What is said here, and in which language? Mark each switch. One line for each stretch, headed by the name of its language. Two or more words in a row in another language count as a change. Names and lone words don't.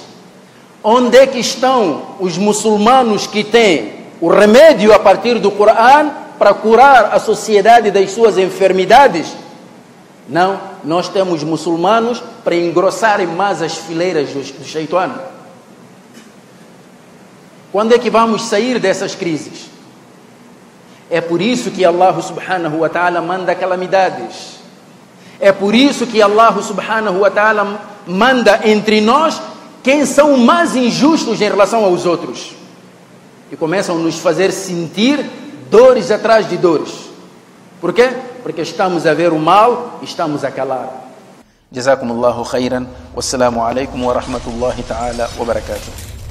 Portuguese: Onde é que estão os muçulmanos que têm o remédio a partir do Corão para curar a sociedade das suas enfermidades? Não, nós temos muçulmanos para engrossarem mais as fileiras do Shaitan. Quando é que vamos sair dessas crises? É por isso que Allah
Arabic: سبحانه وتعالى
Portuguese: manda calamidades. É por isso que Allah
Arabic: سبحانه وتعالى
Portuguese: manda entre nós quem são mais injustos em relação aos outros. E começam a nos fazer sentir dores atrás de dores. Por quê? Porque estamos a ver o mal e estamos a calar.
Arabic: جزاكم الله خيرا. والسلام عليكم ورحمة الله تعالى وبركاته.